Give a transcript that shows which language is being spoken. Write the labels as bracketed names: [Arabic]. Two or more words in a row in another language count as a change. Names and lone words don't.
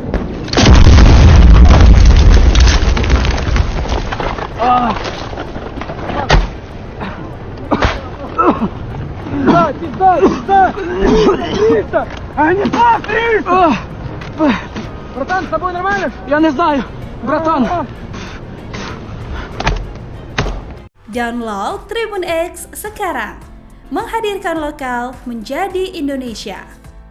[Russian] Братан, с тобой нормально? Я не знаю, братан. [Indonesian] Download Tribun X sekarang, menghadirkan lokal menjadi Indonesia.